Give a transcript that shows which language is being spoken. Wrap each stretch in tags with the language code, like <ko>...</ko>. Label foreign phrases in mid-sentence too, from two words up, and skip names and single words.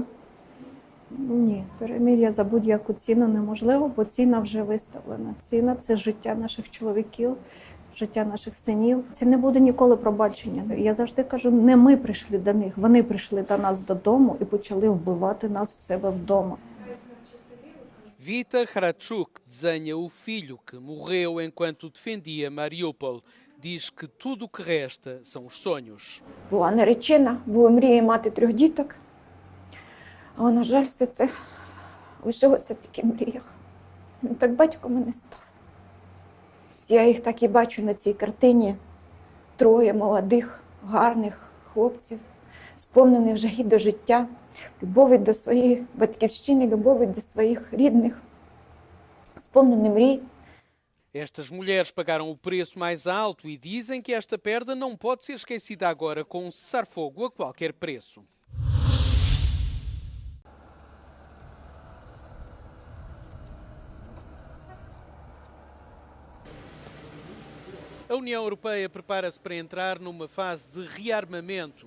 <uk>Ні, перемир'я за будь-яку ціну неможливо, бо ціна вже виставлена. Ціна – це життя наших чоловіків, життя наших синів. Це не буде ніколи пробачення. Я завжди кажу, не ми прийшли до них, вони прийшли до нас додому і почали вбивати нас в себе вдома.</uk> <pt>Vita Kharachuk desenha o filho que morreu enquanto defendia Mariupol. Diz que tudo o que resta são os sonhos.</pt> <uk>Була наречена, була мрія мати 3 діток. А, на жаль, все це лишилося тільки в мріях. Так батько мене став. Я їх так і бачу на цій картині. 3 молодих, гарних хлопців, сповнених жаги до життя, любові до своєї батьківщини, любові до своїх рідних, сповнені мрій.</uk> <pt>Estas mulheres pagaram o preço mais alto e dizem que esta perda não pode ser esquecida agora com um cessar-fogo a qualquer preço. A União Europeia prepara-se para entrar numa fase de rearmamento.</pt>